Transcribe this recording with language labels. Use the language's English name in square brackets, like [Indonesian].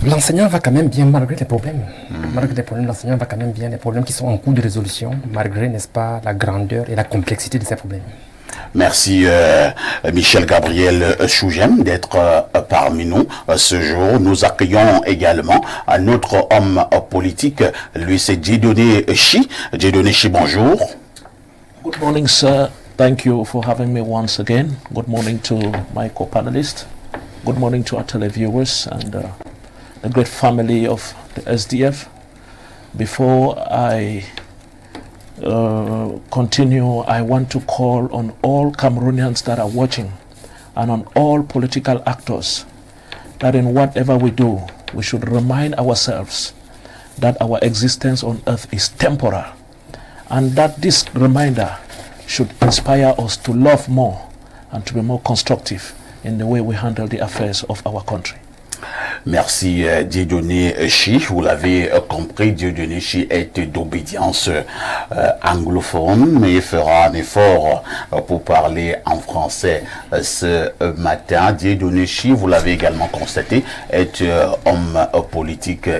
[French] L'enseignant va quand même bien malgré les problèmes. Malgré les problèmes, l'enseignant va quand même bien. Les problèmes qui sont en cours de résolution, malgré, n'est-ce pas, la grandeur et la complexité de ces problèmes. Merci Michel Gabriel Chougem d'être parmi nous ce jour. Nous accueillons également un autre homme politique, lui c'est Dieudonné Chi. Dieudonné Chi, bonjour. [English] Good morning, sir. Thank you for having me once again. Good morning to my co-panelists. Good morning to our televiewers and the great family of the SDF. Before I continue, I want to call on all Cameroonians that are watching and on all political actors that in whatever we do, we should remind ourselves that our existence on earth is temporal, and that this reminder should inspire us to love more and to be more constructive in the way we handle the affairs of our country. [French] Merci Dieudonné Chi. Vous l'avez compris, Dieudonné Chi est d'obédience anglophone, mais il fera un effort pour parler en français ce matin. Dieudonné Chi, vous l'avez également constaté, est homme politique.